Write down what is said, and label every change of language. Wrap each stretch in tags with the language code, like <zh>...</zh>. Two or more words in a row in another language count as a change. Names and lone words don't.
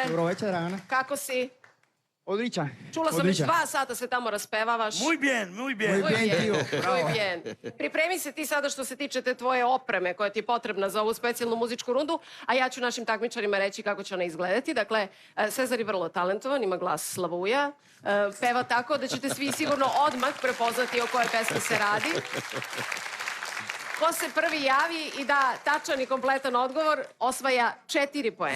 <sr>Dobro večer, Dragana. Kako si? Odličan. Čula sam već 2 sata se tamo raspevavaš.</sr> <es>Muy bien, muy bien. Muy bien, tío. Muy bien.</es> <sr>Pripremi se ti sada što se tiče te tvoje opreme koja ti je potrebna za ovu specijalnu muzičku rundu, a ja ću našim takmičarima reći kako će ona izgledati. Dakle, Cezar je vrlo talentovan, ima glas slavuja, peva tako da ćete svi sigurno odmah prepoznati o kojoj pesmi se radi. Ko se prvi javi i da tačan i kompletan odgovor, osvaja 4 poena.</sr>